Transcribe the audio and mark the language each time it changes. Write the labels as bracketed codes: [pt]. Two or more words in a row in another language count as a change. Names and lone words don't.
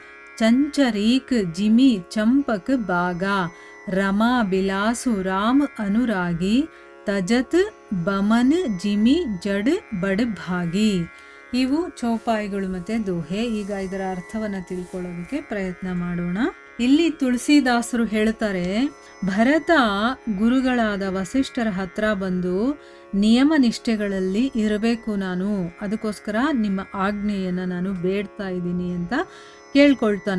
[awa] चंचरीक जिमी चंपक बागा रमा बिलासु राम अनुरागी तजत बमन जिमी जड बड़ भागी. [kn] ಇವು ಚೌಪಾಯಿಗಳು ಮತ್ತು ದೋಹೆ. ಈಗ ಇದರ ಅರ್ಥವನ್ನು ತಿಳ್ಕೊಳ್ಳೋದಕ್ಕೆ ಪ್ರಯತ್ನ ಮಾಡೋಣ. ಇಲ್ಲಿ ತುಳಸಿದಾಸರು ಹೇಳ್ತಾರೆ, ಭರತ ಗುರುಗಳಾದ ವಸಿಷ್ಠರ ಹತ್ರ ಬಂದು ನಿಯಮ ನಿಷ್ಠೆಗಳಲ್ಲಿ ಇರಬೇಕು ನಾನು, ಅದಕ್ಕೋಸ್ಕರ ನಿಮ್ಮ ಆಜ್ಞೆಯನ್ನು ನಾನು ಬೇಡ್ತಾ ಇದ್ದೀನಿ ಅಂತ ಕೇಳ್ಕೊಳ್ತಾನೆ.